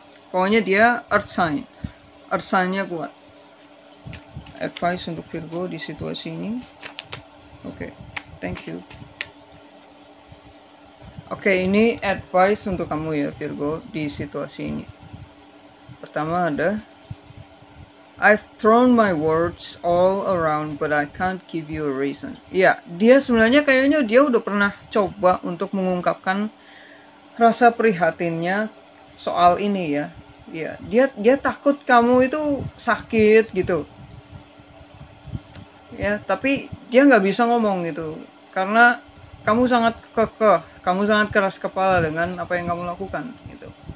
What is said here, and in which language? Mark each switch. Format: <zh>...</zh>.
<id>Pokoknya dia earth sign-nya kuat. Advice untuk Virgo di situasi ini.</id> <en>Oke, thank you.</en> <id>Oke, ini advice untuk kamu ya Virgo di situasi ini. Pertama ada,</id> <en>I've thrown my words all around but I can't give you a reason.</en> <id>Ya, dia sebenarnya kayaknya dia udah pernah coba untuk mengungkapkan rasa prihatinnya soal ini ya. Ya, dia takut kamu itu sakit gitu. Ya, tapi dia nggak bisa ngomong gitu karena kamu sangat kekeh, kamu sangat keras kepala dengan apa yang kamu lakukan gitu.</id>